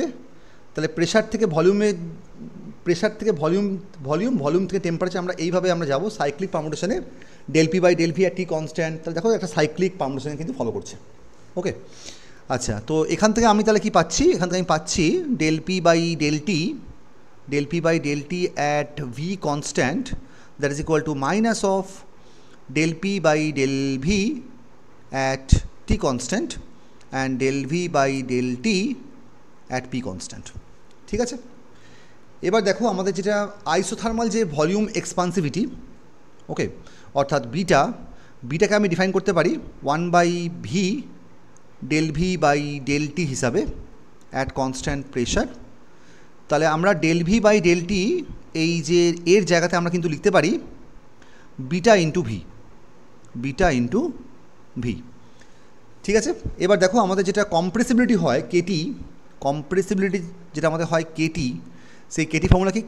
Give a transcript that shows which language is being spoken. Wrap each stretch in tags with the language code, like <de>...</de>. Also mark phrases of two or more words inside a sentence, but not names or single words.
<bn>তাহলে প্রেশার থেকে ভলিউম থেকে টেম্পারেচার, আমরা এইভাবে আমরা যাবো</bn> <en>cyclic permutation, del p by del v</en> <bn>আর</bn> <en>t constant.</en> <bn>তাহলে দেখো একটা</bn> <en>cyclic permutation</en> <bn>কিন্তু ফলো করছে। ওকে, আচ্ছা, তো এখান থেকে আমি তাহলে কি পাচ্ছি? এখান থেকে আমি পাচ্ছি</bn> <en>del p by del t at v constant, that is equal to minus of del p by del v at t constant and del v by del t at p constant।</en> <bn>ঠিক আছে, এবার দেখো আমাদের যেটা আইসোথার্মাল যে</bn> <en>volume expansivity,</en> <bn>ওকে, অর্থাৎ বিটাকে আমি ডিফাইন করতে পারি</bn> <en>1/v del v by del t</en> <bn>হিসাবে</bn> <en>at constant pressure.</en> <bn>তাহলে আমরা</bn> <en>del v by del t</en> <bn>এই যে এর জায়গাতে আমরা কিন্তু লিখতে পারি</bn> <en>beta into v.</en> <bn>ঠিক আছে, এবার দেখো আমাদের যেটা কম্প্রেসিবিলিটি হয় কেটি, যেটা আমাদের হয় কেটি, সেই কেটি ফর্মুলা কি?</bn>